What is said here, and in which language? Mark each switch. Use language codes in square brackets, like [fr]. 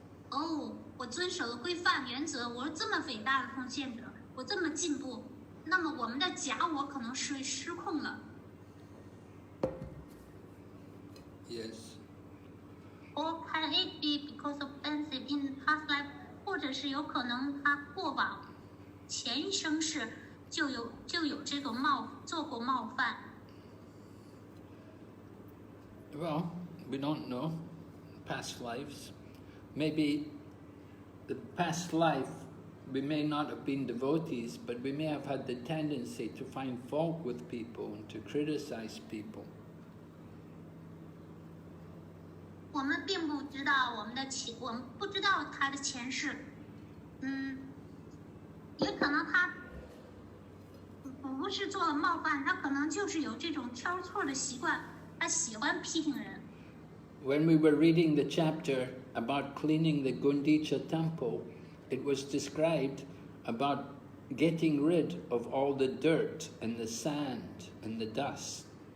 [zh] 哦，我遵守了规范原则，我是这么伟大的奉献者，我这么进步，那么我们的假我可能是失控了。 [en] Yes. Or can it be because of offensive in past life？ [zh] 或者是有可能他过往前一生世就有这种做过冒犯。 [en] Well, we don't know past lives. Maybe the past life, we may not have been devotees, but we may have had the tendency to find fault with people and to criticize people. [zh] 我们并不知道我们不知道他的前世，也可能他不是做了冒犯，他可能就是有这种挑错的习惯，他喜欢批评人。 [en] When we were reading the chapter about cleaning the Gundicha temple, it was described about getting rid of all the dirt and the sand and the dust.